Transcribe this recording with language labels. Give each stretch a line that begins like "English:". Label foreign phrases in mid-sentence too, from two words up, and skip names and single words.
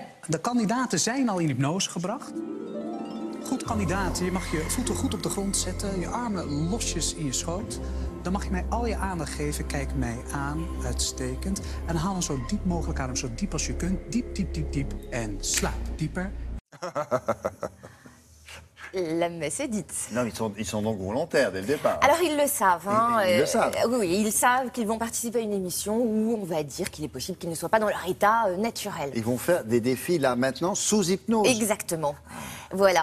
Dutch: Ja, de kandidaten zijn al in hypnose gebracht. Goed kandidaat, je mag je voeten goed op de grond zetten, je armen losjes in je schoot. Dan mag je mij al je aandacht geven, kijk mij aan, uitstekend. En haal hem zo diep mogelijk adem, zo diep als je kunt. Diep, diep, diep, diep. En slaap dieper.
French: La messe est dite. Non, ils sont donc volontaires dès le départ. Alors ils le savent. Hein, ils le savent. Oui, ils savent qu'ils vont participer à une émission où on va dire qu'il est possible qu'ils ne soient pas dans leur état naturel. Ils vont faire des défis là maintenant sous hypnose. Exactement. Voilà.